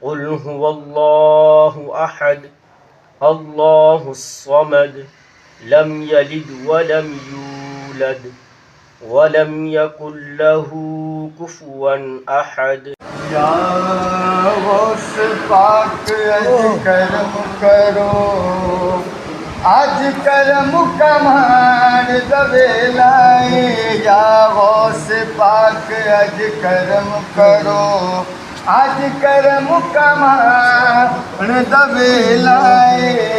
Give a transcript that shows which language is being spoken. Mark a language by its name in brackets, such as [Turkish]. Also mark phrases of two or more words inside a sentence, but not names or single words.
[Arabic] هو الله أحد الله الصمد لم يلد ولم يولد ولم يكن له كفوا أحد. [Punjabi] یا غوث پاک اج کرم کرو، اج کرم کمان دویلائے. یا غوث پاک اج کرم کرو، اج کرم کمان دویلائے.